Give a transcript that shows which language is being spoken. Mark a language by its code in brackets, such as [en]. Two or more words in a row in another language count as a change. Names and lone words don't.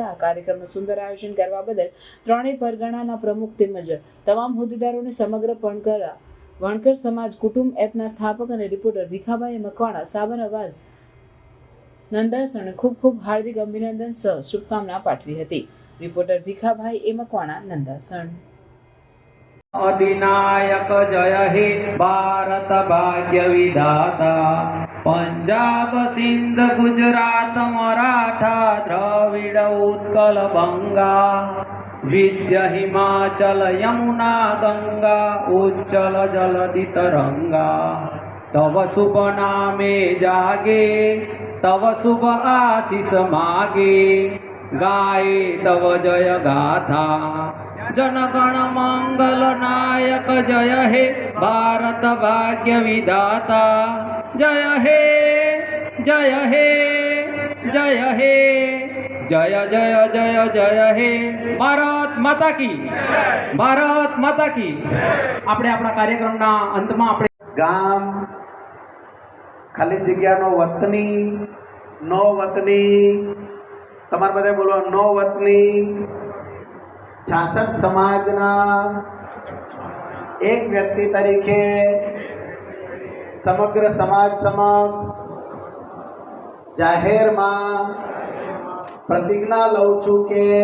[gu] આ કાર્યક્રમનું સુંદર આયોજન કરવા બદલ ત્રણેય પરગણાના પ્રમુખ તેમજ તમામ હોદ્દેદારોને સમગ્ર વણકર સમાજ કુટુંબ એપના સ્થાપક અને રિપોર્ટર ભીખાભાઈ મકવાણા સાબર અવાજ નંદાસણ ખૂબ ખૂબ હાર્દિક અભિનંદન સહ શુભકામના પાઠવી હતી। રિપોર્ટર ભીખાભાઈ એ મકવાણા નંદાસણ। [bn] অধিনায়ক জয় হে ভারত ভাগ্য বিধাতা, পঞ্জাব সিন্ধু গুজরাট মরাঠা দ্রাবিড় উৎকল বঙ্গ, বিদ্যা হিমাচল যমুনা গঙ্গা উজ্জ্বল জলধি তরঙ্গ। তব শুভ নামে জাগে তব শুভ আশিস মাগে, গাহে তব জয় গাথা জনগণ মঙ্গল নায়ক জয় হে ভারত ভাগ্য বিধাতা। জয় হে জয় হে জয় হে জয় জয় জয় জয় হে [hi] भारत माता की भारत माता की। [gu] આપણે આપણા કાર્યક્રમના અંતમાં આપણે ગામ ખાલી જગ્યાનો વતની નો વતની તમારે બધા બોલો નો વતની 66 સમાજના એક વ્યક્તિ તરીકે સમગ્ર સમાજ સમક્ષ જાહેરમાં પ્રતિજ્ઞા લઉં છું કે